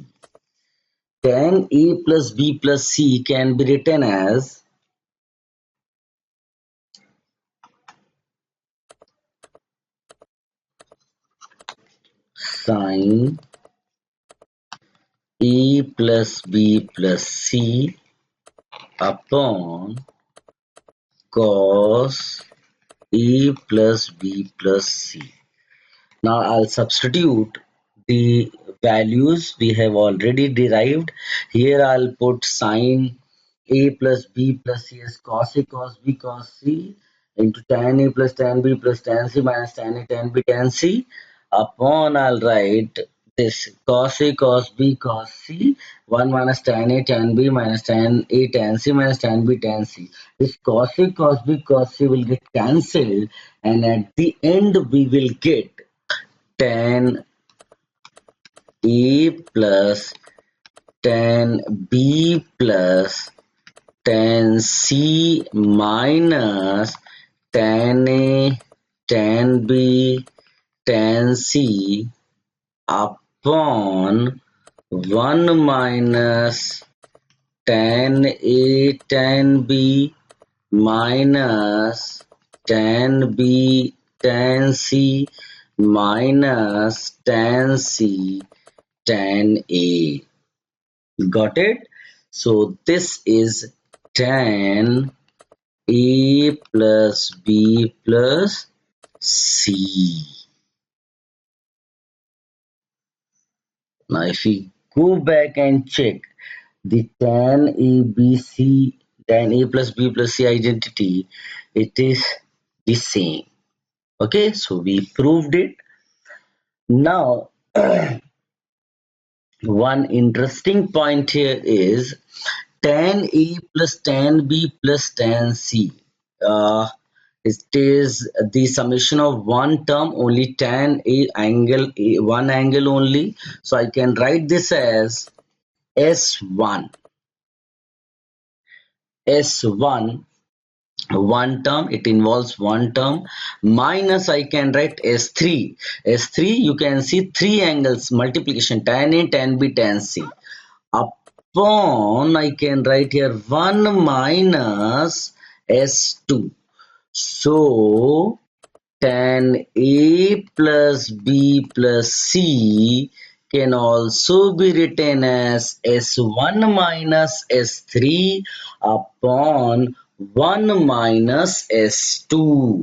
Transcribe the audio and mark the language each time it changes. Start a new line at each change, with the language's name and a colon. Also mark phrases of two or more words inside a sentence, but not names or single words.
English: Tan A plus B plus C can be written as sin A plus B plus C upon cos A plus B plus C. Now I'll substitute the values we have already derived. Here I'll put sine A plus B plus C as cos A cos B cos C into tan A plus tan B plus tan C minus tan A tan B tan C upon I'll write this cos A cos B cos C 1 minus tan A tan B minus tan A tan C minus tan B tan C. This cos A cos B cos C will get cancelled and at the end we will get tan A plus tan B plus tan C minus tan A tan B tan C upon 1 minus tan A tan B minus tan B tan C minus tan C tan A. Got it? So this is tan A plus B plus C. Now if we go back and check the tan A B C, tan A plus B plus C identity, it is the same. Okay, so we proved it. Now one interesting point here is tan A plus tan B plus tan C. It is the summation of one term, only tan A angle, one angle only. So I can write this as S1. S1, one term, it involves one term, minus I can write S3. S3, you can see three angles, multiplication, tan A, tan B, tan C. Upon I can write here 1 minus S2. So tan A plus B plus C can also be written as S1 minus S3 upon 1 minus S2.